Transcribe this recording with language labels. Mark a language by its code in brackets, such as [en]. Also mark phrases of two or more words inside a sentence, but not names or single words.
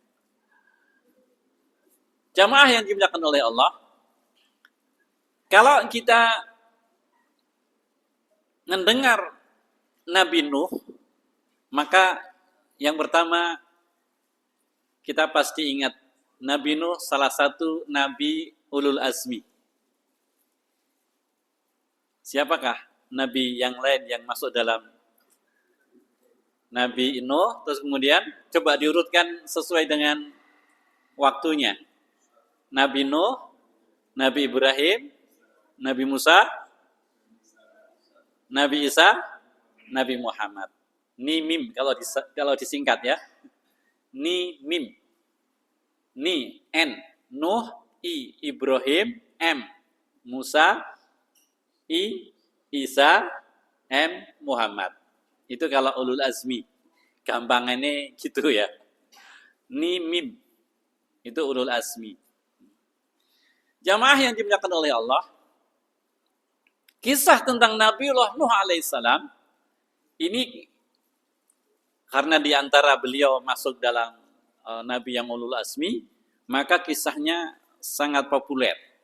[id] Jamaah yang dimuliakan oleh Allah, kalau kita mendengar Nabi Nuh, maka yang pertama kita pasti ingat Nabi Nuh salah satu Nabi [ar] Ulul Azmi. [id] Siapakah Nabi yang lain yang masuk dalam Nabi Nuh? Terus kemudian coba diurutkan sesuai dengan waktunya. Nabi Nuh, Nabi Ibrahim, Nabi Musa, Nabi Isa, Nabi Muhammad. Ni mim kalau disingkat ya. Ni mim. Ni N, Nuh, I, Ibrahim, M, Musa, I, Isa, M, Muhammad. Itu kalau [ar] ulul azmi. [id] Gampangannya gitu ya. Ni mim. Itu [ar] ulul azmi. [id] Jamaah yang dimuliakan oleh Allah, kisah tentang Nabiullah Nuh alaihissalam ini karena diantara beliau masuk dalam Nabi yang [ar] ulul azmi, [id] maka kisahnya sangat populer.